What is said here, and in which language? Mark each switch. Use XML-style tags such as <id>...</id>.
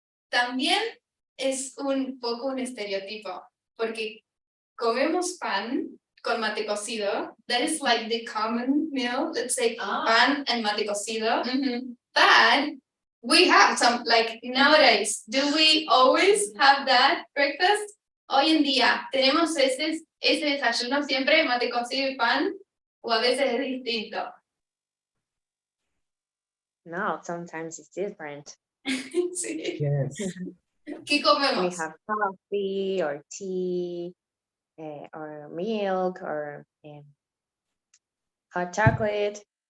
<es>También es un poco un estereotipo, porque comemos pan con mate cocido.</es> <en>That is like the common meal. Let's say pan and mate cocido. But we have some, like nowadays, do we always have that breakfast?</en> <es>Hoy en día, ¿tenemos ese desayuno siempre, mate cocido y pan? ¿O a veces es distinto?</es> <en>No, sometimes it's different.</en> <es>Sí.</es> <en>Yes.</en> <es>¿Qué</es> <en>We</en> <es>comemos?</es> <en>have coffee or tea or milk or hot chocolate.</en>